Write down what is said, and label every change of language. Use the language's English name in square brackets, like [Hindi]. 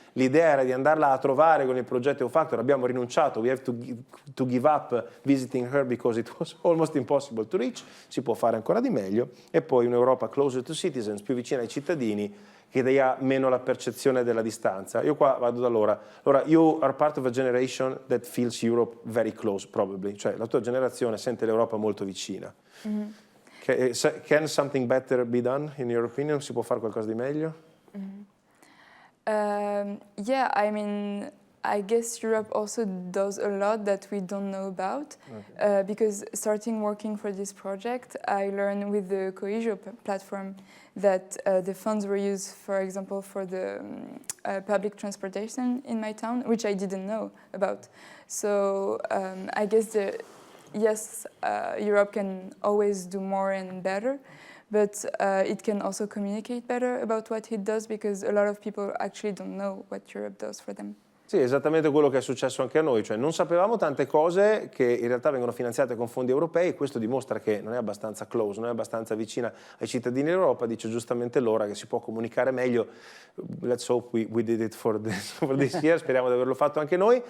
[Italian] L'idea era di andarla a trovare con il progetto EU-Factor, abbiamo rinunciato, [English] we have to give up visiting her because it was almost impossible to reach, [Italian] si può fare ancora di meglio. E poi un'Europa [English] closer to citizens, [Italian] più vicina ai cittadini, che dia meno la percezione della distanza. Io qua vado da Laura. [English] Laura, you are part of a generation that feels Europe very close, probably. [Italian] Cioè, la tua generazione sente l'Europa molto vicina. Mm-hmm. [English] Can something better be done, in your opinion? [Italian] Si può fare qualcosa di meglio? Mm-hmm. [English] Yeah, I mean, I guess Europe also does a lot that we don't know about. Okay. Because starting working for this project, I learned with the Coesio platform that the funds were used, for example, for the public transportation in my town, which I didn't know about. So I guess yes, Europe can always do more and better, but it can also communicate better about what it does, because a lot of people actually don't know what Europe does for them. [Italian] Sì, esattamente quello che è successo anche a noi, cioè non sapevamo tante cose che in realtà vengono finanziate con fondi europei e questo dimostra che non è abbastanza close, non è abbastanza vicina ai cittadini dell'Europa, dice giustamente Laura che si può comunicare meglio. [English] Let's hope we did it for this year, [Italian] speriamo di averlo fatto anche noi.